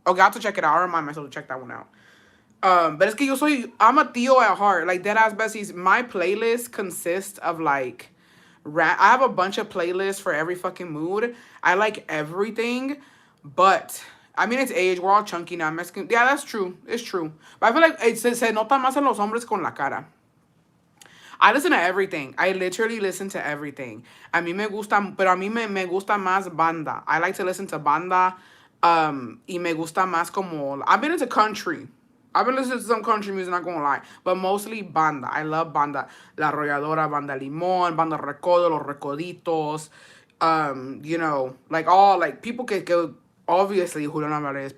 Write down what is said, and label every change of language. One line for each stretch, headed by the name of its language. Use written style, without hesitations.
English: Okay, I'll have to check it out. I'll remind myself to check that one out. But
Spanish: es que
English: I'm a tío at heart. Like, deadass besties, my playlist consists of, like, rap. I have a bunch of playlists for every fucking mood. I like everything. But I mean, it's age. We're all chunky now. Mexican. Yeah, that's true. It's true. But I feel like
Spanish: se nota más en los hombres con la cara.
English: I listen to everything. I literally listen to everything.
Spanish: A mí me gusta, pero a mí me gusta más banda.
English: I like to listen to banda.
Spanish: Y me gusta más como,
English: I've been into country. I've been listening to some country music, not gonna lie. But mostly banda. I love banda.
Spanish: La Arrolladora, Banda Limón, Banda Recodo, Los Recoditos.
English: You know, like all, like people que obviously, Julián Álvarez.